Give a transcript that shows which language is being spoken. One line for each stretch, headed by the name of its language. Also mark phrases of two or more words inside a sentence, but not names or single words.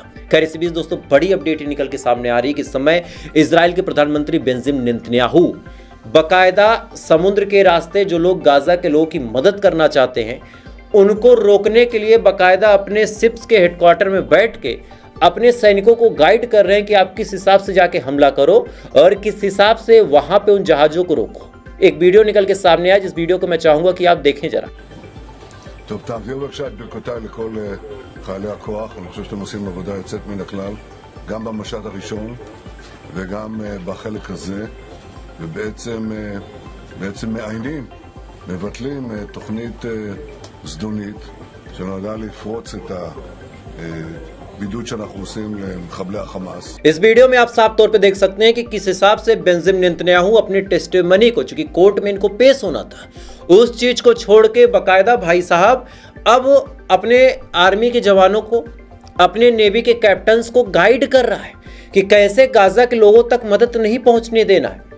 Hindi: खैर इसी बीच दोस्तों बड़ी अपडेट निकल के सामने आ रही है कि इस समय इजराइल के प्रधानमंत्री बेंजामिन नेतन्याहू बाकायदा समुद्र के रास्ते जो लोग गाजा के लोगों की मदद करना चाहते हैं उनको रोकने के लिए बाकायदा अपने शिप्स के हेडक्वार्टर में बैठ के अपने सैनिकों को गाइड कर रहे हैं कि आप किस हिसाब से जाके हमला करो और किस हिसाब से वहां पे उन जहाजों को रोको। एक वीडियो निकल के सामने आया जिस वीडियो को मैं चाहूंगा कि आप देखें जरा।
Hebrew: טוב, תעבירו בבקשה את ברכותיי לכל חיילי הכוח. אני חושב שאתם עושים עבודה יוצאת מן הכלל, גם במשט הראשון וגם בחלק הזה, ובעצם מעיינים, מבטלים תוכנית זדונית שנועדה לפרוץ את बिदूद שאנחנו עושים למחבלי החמאस।
Hindi: इस वीडियो में आप साफ तौर पे देख सकते हैं कि किस हिसाब से बेंजामिन नेतन्याहू अपनी टेस्टिमनी को, चूंकि कोर्ट में इनको पेश होना था, उस चीज को छोड़ के बाकायदा भाई साहब अब अपने आर्मी के जवानों को, अपने नेवी के कैप्टन्स को गाइड कर रहा है कि कैसे गाजा के लोगों तक मदद नहीं पहुंचने देना है।